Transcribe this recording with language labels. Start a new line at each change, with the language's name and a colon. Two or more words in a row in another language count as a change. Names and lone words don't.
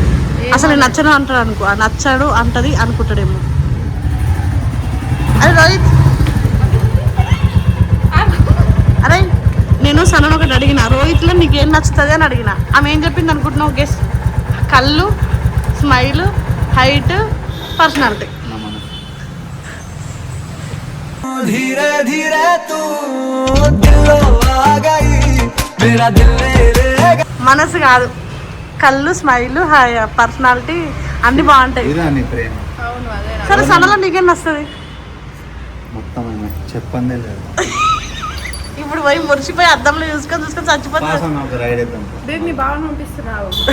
Telugu: అసలు నేను నచ్చను అంటాడు అనుకో, నచ్చాడు అంటది అనుకుంటాడేమో. అరే రోహిత్, అరే నేను సనను ఒకటి అడిగిన, రోహిత్లో నీకేం నచ్చుతుంది అని అడిగిన. ఆమె ఏం చెప్పింది అనుకుంటున్నావు? గెస్ట్. కళ్ళు,
English: smile, height, personality.
Hindi: धीरे धीरे तू दिलो आ गई मेरा दिल ले लेगा.
Telugu: మనసు కాదు, కళ్ళు,
English: smile, personality
Telugu: అన్ని బాగుంటాయి. ఇదా నీ ప్రేమ? అవును అదే సరే సనలో నీకేం వస్తుంది? మొత్తం చెప్పందే లేదు. ఇప్పుడు పోయి మురిసిపోయి అద్దంలో చూసుకొని చచ్చిపోతుంది. ఒక రైడ్ వేద్దాం. రేపు నీ బాగా పంపిస్తున్నావు.